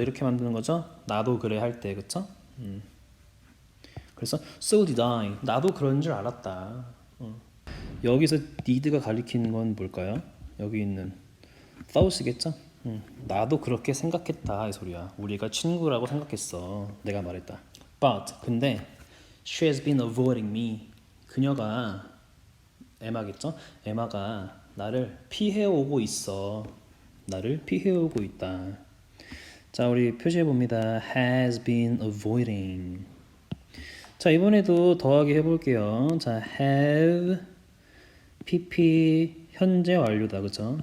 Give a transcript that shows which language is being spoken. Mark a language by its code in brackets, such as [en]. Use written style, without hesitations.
[ko] 이렇게 만드는 거죠. 나도 그래 할 때, 그쵸? 그래서 [en] so did I. [ko] 나도 그런 줄 알았다. 여기서 did가 가리키는 건 뭘까요? 여기 있는 thought겠죠? 나도 그렇게 생각했다 이 소리야. 우리가 친구라고 생각했어. 내가 말했다. [en] But [ko] 근데 [en] she has been avoiding me. [ko] 그녀가 에마겠죠? 에마가 나를 피해오고 있어. 나를 피해오고 있다. 자, 우리 표시해 봅니다. [en] has been avoiding. [ko] 자, 이번에도 더하기 해볼게요. 자, have pp 현재 완료다, 그죠?